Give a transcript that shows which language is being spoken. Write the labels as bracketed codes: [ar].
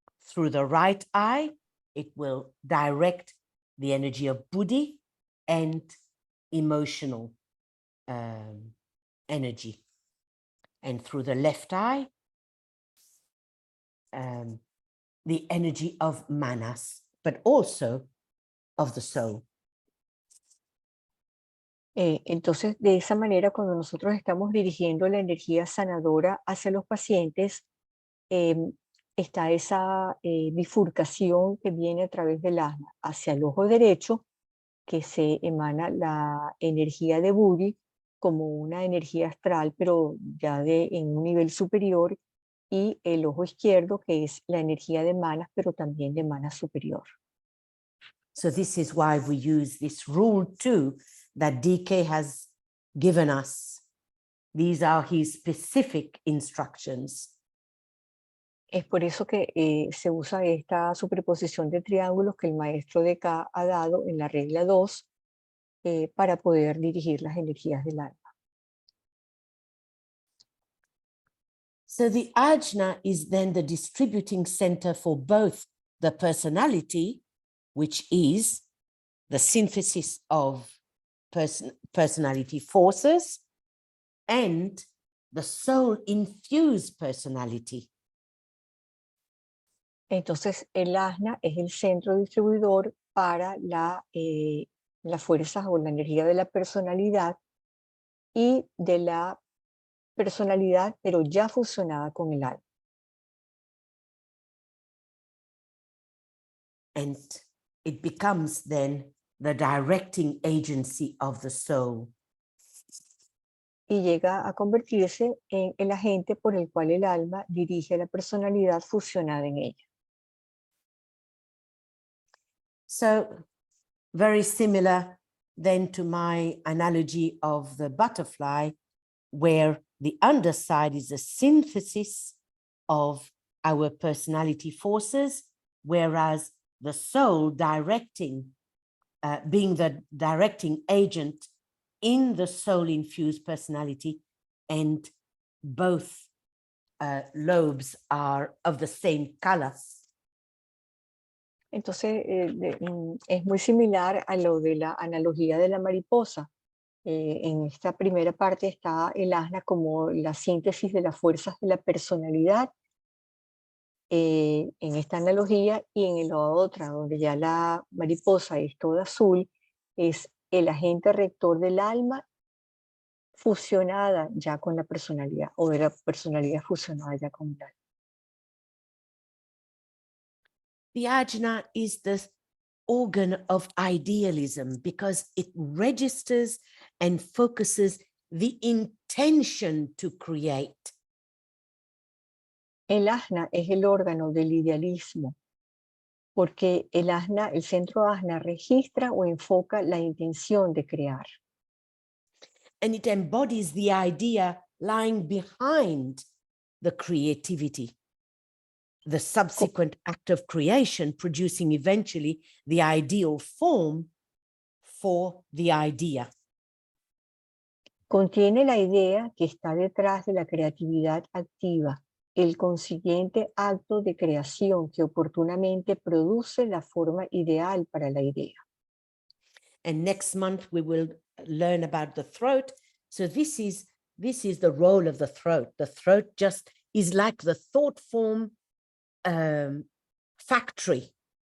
[en] Through the right eye, it will direct the energy of Buddhi and emotional energy. And through the left eye, the energy of manas, but also of the soul. [es] Entonces, de esa manera, cuando nosotros estamos dirigiendo la energía sanadora hacia los pacientes, está esa bifurcación que viene a través del asna hacia el ojo derecho, que se emana la energía de Buddhi como una energía astral, pero ya en un nivel superior, y el ojo izquierdo, que es la energía de manas, pero también de manas superior. [en] So this is why we use this rule too that DK has given us. These are his specific instructions. [es] Es por eso que se usa esta superposición de triángulos que el maestro de K ha dado en la regla 2 para poder dirigir las energías del alma. [en] So the ajna is then the distributing center for both the personality, which is the synthesis of personality forces, and the soul-infused personality. [es] Entonces, el asna es el centro distribuidor para las fuerzas o la energía de la personalidad y de la personalidad, pero ya fusionada con el alma. [en] And it becomes then the directing agency of the soul. [es] Y llega a convertirse en el agente por el cual el alma dirige a la personalidad fusionada en ella. [en] So very similar then to my analogy of the butterfly, where the underside is a synthesis of our personality forces, whereas the soul being the directing agent in the soul-infused personality, and both lobes are of the same color. [es] Entonces, es muy similar a lo de la analogía de la mariposa. En esta primera parte está el asna como la síntesis de las fuerzas de la personalidad, en esta analogía, y en la otra, donde ya la mariposa es toda azul, es el agente rector del alma fusionada ya con la personalidad, o de la personalidad fusionada ya con el alma. [en] The ajna is the organ of idealism because it registers and focuses the intention to create. [es] El asna es el órgano del idealismo, porque el asna, el centro asna registra o enfoca la intención de crear. [en] And it embodies the idea lying behind the creativity, the subsequent act of creation, producing eventually the ideal form for the idea. [es] Contiene la idea que está detrás de la creatividad activa, el consiguiente acto de creación que oportunamente produce la forma ideal para la idea. [en] And next month we will learn about the throat. So this is the role of the throat. The throat just is like the thought form factory.